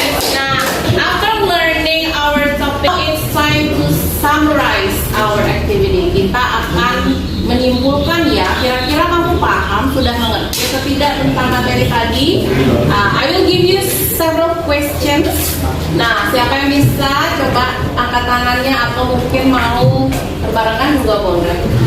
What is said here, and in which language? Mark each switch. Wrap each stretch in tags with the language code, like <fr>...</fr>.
<en>Now, after learning our topic, it's time to summarize our activity.</en> <id>Kita akan menyimpulkan ya, kira-kira kamu paham, sudah mengerti atau tidak tentang materi tadi.</id> <en>I will give you several questions.</en> <id>Nah, siapa yang bisa coba angkat tangannya atau mungkin mau berbarengan juga boleh.</id>